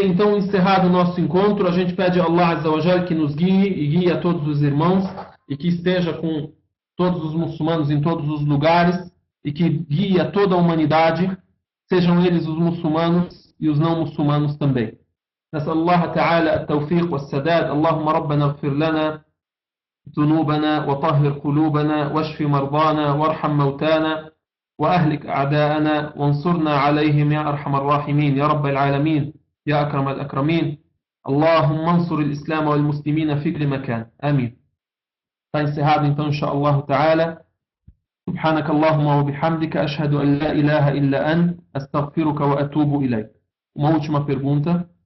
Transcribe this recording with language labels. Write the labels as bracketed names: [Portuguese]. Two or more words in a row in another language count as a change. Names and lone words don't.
[Portuguese] Então, encerrado o nosso encontro, a gente pede a [Arabic] الله عز وجل [Portuguese] que nos guie e guie a todos os irmãos e que esteja com todos os muçulmanos em todos os lugares e que guie a toda a humanidade, sejam eles os muçulmanos e os não muçulmanos também. [Arabic] نسأل الله تعالى التوفيق والسداد. اللهم ربنا اغفر لنا ذنوبنا وطهر قلوبنا واشف مرضانا وارحم موتانا وأهلك أعداءنا وانصرنا عليهم يا أرحم الراحمين يا رب العالمين يا أكرم الأكرمين. اللهم انصر الإسلام والمسلمين في كل مكان. آمين. [Portuguese] Está encerrado então, [Arabic] إن شاء الله تعالى. سبحانك اللهم وبحمدك أشهد أن لا إله إلا أنت أستغفرك وأتوب إليك. [Portuguese] Uma última pergunta.